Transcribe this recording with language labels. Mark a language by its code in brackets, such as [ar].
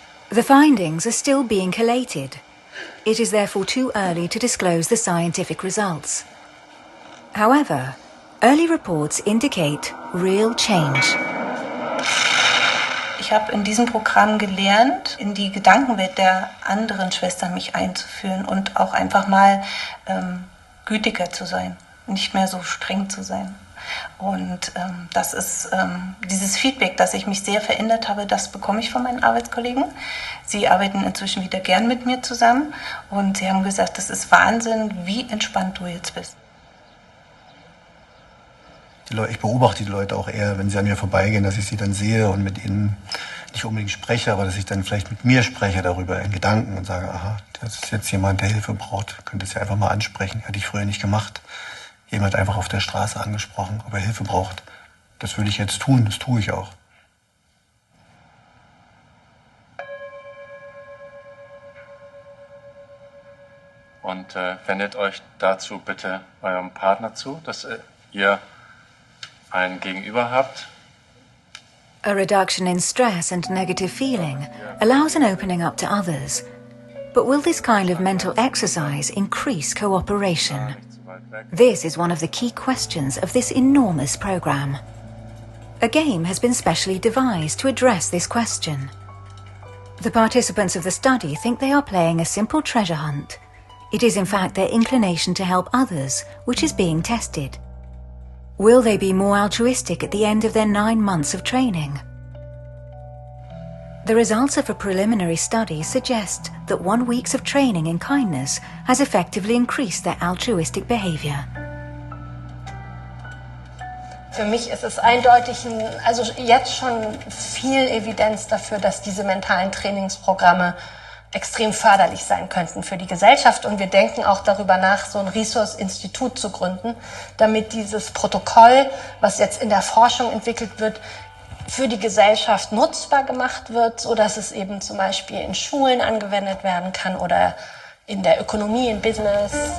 [en] The findings are still being collated. It is therefore too early to disclose the scientific results. However, early reports indicate real change. [de] Ich habe in diesem Programm gelernt, in die Gedankenwelt der anderen Schwestern mich einzuführen und auch einfach mal gütiger zu sein, nicht mehr so streng zu sein. Und das ist dieses Feedback, dass ich mich sehr verändert habe, das bekomme ich von meinen Arbeitskollegen. Sie arbeiten inzwischen wieder gern mit mir zusammen und sie haben gesagt, das ist Wahnsinn, wie entspannt du jetzt bist. Ich beobachte die Leute auch eher, wenn sie an mir vorbeigehen, dass ich sie dann sehe und mit ihnen nicht unbedingt spreche, aber dass ich dann vielleicht mit mir spreche darüber in Gedanken und sage, aha, das ist jetzt jemand, der Hilfe braucht, könnte es ja einfach mal ansprechen, hätte ich früher nicht gemacht. Jemand einfach auf der Straße angesprochen, ob er Hilfe braucht. Das würde ich jetzt tun, das tue ich auch. Und wendet euch dazu bitte eurem Partner zu, dass ihr ein Gegenüber habt. [en] A reduction in stress and negative feeling allows an opening up to others. But will this kind of mental exercise increase cooperation? This is one of the key questions of this enormous program. A game has been specially devised to address this question. The participants of the study think they are playing a simple treasure hunt. It is in fact their inclination to help others which is being tested. Will they be more altruistic at the end of their 9 months of training? The results of a preliminary study suggest that 1 week of training in kindness has effectively increased their altruistic behavior. [de] Für mich ist es eindeutig, also jetzt schon viel Evidenz dafür, dass diese mentalen Trainingsprogramme extrem förderlich sein könnten für die Gesellschaft. Und wir denken auch darüber nach, so ein Resource-Institut zu gründen, damit dieses Protokoll, was jetzt in der Forschung entwickelt wird, für die Gesellschaft nutzbar gemacht wird, sodass es eben zum Beispiel in Schulen angewendet werden kann oder in der Ökonomie, in Business.